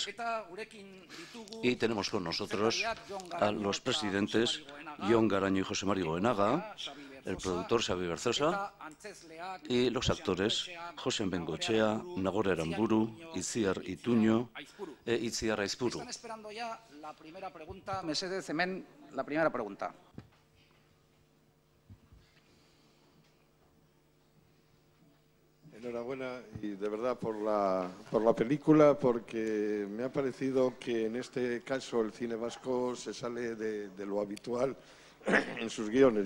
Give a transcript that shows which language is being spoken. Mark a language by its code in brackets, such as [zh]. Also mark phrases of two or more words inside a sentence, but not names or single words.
[es] Y tenemos con nosotros a los presidentes Jon Garaño y José Mari Goenaga, el productor Xabi Berzosa y los actores José Bengoechea, Nagore Aramburu, Itziar Ituño e Itziar Aizpuru. Están esperando ya la primera pregunta. [eu] Mesedez, hemen, [es] la primera pregunta. Enhorabuena y de verdad por la película, porque me ha parecido que en este caso el cine vasco se sale de lo habitual en sus guiones.